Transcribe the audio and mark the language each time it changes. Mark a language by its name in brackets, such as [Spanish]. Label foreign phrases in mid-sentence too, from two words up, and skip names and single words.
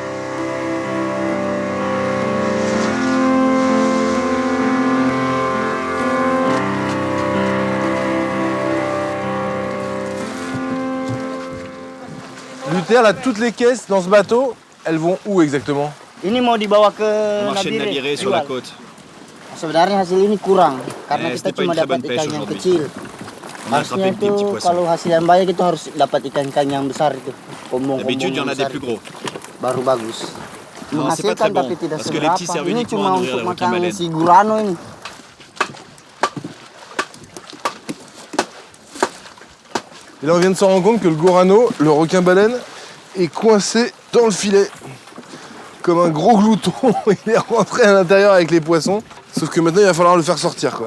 [French] Luther, là, toutes les caisses dans ce bateau, elles vont où exactement? [Indonesian] Ini mau dibawa ke [French] Nabire sur la côte. [Indonesian] Sebenarnya hasil ini kurang karena [French] Mais [Indonesian] kita [French] c'était pas [Indonesian] cuma [French] une très [Indonesian] dapat [French] bonne pêche [Indonesian] ikan yang [French] aujourd'hui. [Indonesian] kecil. [French] On a attrapé des petits poissons. [Indonesian] Kalau hasil yang banyak itu harus dapat ikan-ikan yang besar itu. [French] D'habitude, il y en a des plus gros. [Indonesian] Baru bagus. [French] Non, c'est pas très bon, [Indonesian] Tapi tidak [French] parce que les petits [Indonesian] seberapa. [French] servent [Indonesian] Ini [French] uniquement [Indonesian] cuma [French] à nourrir [Indonesian] untuk [French] les requins [Indonesian] makan [French] baleines. [Indonesian] si gurano ini. [French] Et là, on vient de se rendre compte que le Gorano, le requin-baleine, est coincé dans le filet. Comme un gros glouton, il est rentré à l'intérieur avec les poissons. Sauf que maintenant, il va falloir le faire sortir, quoi.